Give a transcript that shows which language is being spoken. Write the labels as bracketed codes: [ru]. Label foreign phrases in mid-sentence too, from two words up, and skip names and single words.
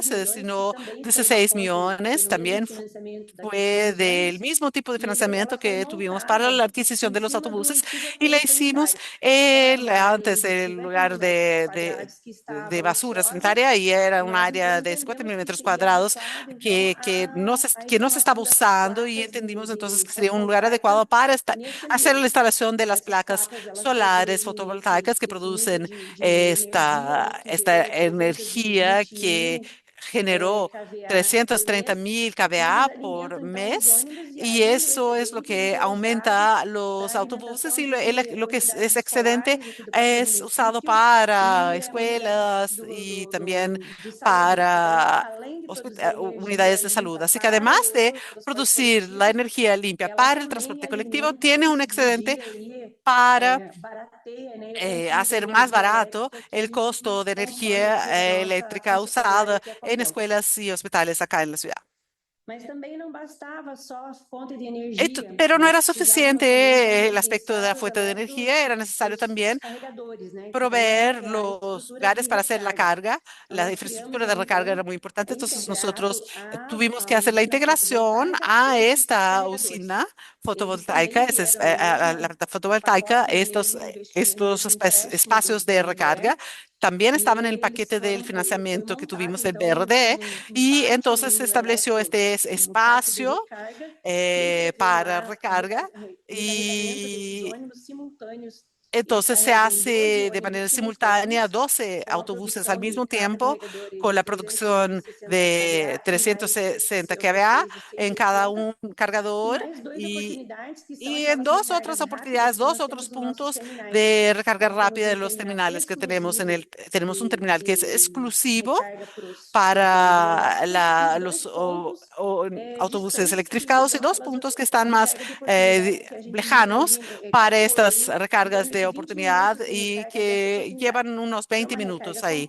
[pt] 16 [es] se [pt] milhões, que [es] destinó [pt] também foi uma [es] 16 [pt] fonte, foi [es] millones, [pt] no mesmo [es] también [pt] financiamento da aquisição [es] fue [pt] dos [es] del [pt] ônibus, [es] mismo tipo de [pt] e ela [es] financiamiento [pt] foi [es] que tuvimos para la [pt] montada [es] adquisición [pt] em [es] de los [pt] cima do [es] autobuses [pt] antigo [es] y la [pt] aterro [es] hicimos [pt] sanitário, que era uma área [es] antes [pt] aí de [es] el [pt] 50 mil [es] lugar [pt] metros quadrados que [es] de [pt] estava [es] basura [pt] ociosa, [es] sanitaria y era [pt] e [es] un [pt] nós, [es] área [pt] então, [es] de 50 mil [pt] entendemos que [es] metros [pt] seria [es] cuadrados [pt] adequado, então, a [es] que no se estaba [pt] instalação dessas [es] usando y [pt] placas [es] entendimos entonces [pt] de [es] que sería un lugar [pt] fotovoltaica [es] adecuado para [pt] nesse [es] hacer la [pt] ambiente. [es] instalación de las [pt] Essas [es] placas [pt] placas, elas [es] solares [pt] produzem [es] fotovoltaicas que [pt] esse nível [es] producen [pt] de energia, né, que [es] esta [pt] gerou por volta de [es] energía [pt] 20 [es] que [pt] mil [es] generó [pt] kVA por [es] 330 [pt] mês, [es] mil [pt] e eles [es] kVA por [pt] alimentam então os [es] mes [pt] ônibus, e [es] y [pt] aí o [es] eso es lo [pt] excedente [es] que [pt] é usado [es] aumenta [pt] para [es] los autobuses [pt] alimentação [es] y [pt] de [es] lo que es [pt] unidades [es] excedente [pt] escolares aqui do próprio [es] es usado [pt] município [es] para [pt] e unidades [es] escuelas y también [pt] de saúde. Então, [es] para [pt] além de produzir [es] unidades [pt] energia [es] de salud. [pt] limpa [es] Así que [pt] para [es] además de [pt] o transporte [es] producir la [pt] coletivo, [es] energía limpia [pt] ela [es] para el [pt] também [es] transporte colectivo, [pt] alimenta [es] tiene un [pt] e [es] excedente [pt] desvia aí, [es] para [pt] barateia, né, o consumo de [es] hacer más [pt] energia [es] barato [pt] elétrica que a [es] el [pt] gente [es] costo de [pt] consome [es] energía [pt] aqui na nossa [es] eléctrica [pt] faixa horária [es] usada [pt] aqui a [es] en [pt] Cascavel. [es] escuelas y hospitales acá en la ciudad. [pt] Mas também não bastava só a fonte de energia, [es] Pero no [pt] nós [es] era [pt] precisávamos [es] suficiente [pt] também então [es] el aspecto de la [pt] dispensar os [es] fuente de energía, era necesario [pt] os [es] también [pt] carregadores, né? Então [es] proveer [pt] era a [es] los [pt] estrutura [es] lugares [pt] de [es] para hacer la [pt] recarga. [es] carga. [pt] Então [es] La [pt] nós criamos [es] infraestructura de [pt] aí [es] recarga era [pt] então [es] muy importante, entonces nosotros [pt] integrado [es] tuvimos [pt] a [es] que hacer la [pt] usina [es] integración [pt] fotovoltaica [es] a [pt] esses [es] esta [pt] carregadores. [es] usina [pt] Eles [es] fotovoltaica, [pt] também vieram aí no [es] a la [pt] mesmo [es] planta fotovoltaica, [pt] pacote, no mesmo investimento, [es] estos [pt] nesse empréstimo [es] espacios [pt] do [es] de recarga [pt] BRDE, [es] también [pt] e [es] estaban en el [pt] eles [es] paquete del [pt] foram foi [es] financiamiento que [pt] montado [es] tuvimos del [pt] então [es] BRD [pt] um [es] y [pt] pátio [es] entonces [pt] aí [es] se [pt] no [es] estableció este [pt] no parque de [es] espacio [pt] recarga que prevê [es] para [pt] lá [es] recarga [pt] recarregamento desses [es] y [pt] ônibus simultâneos [es] Entonces se hace de manera simultánea 12 autobuses al mismo tiempo con la producción de 360 kVA en cada un cargador y, y en dos otras oportunidades, dos otros puntos de recarga rápida de los terminales que tenemos tenemos un terminal que es exclusivo para los autobuses electrificados y dos puntos que están más lejanos para estas recargas de oportunidad y que llevan unos 20 minutos ahí.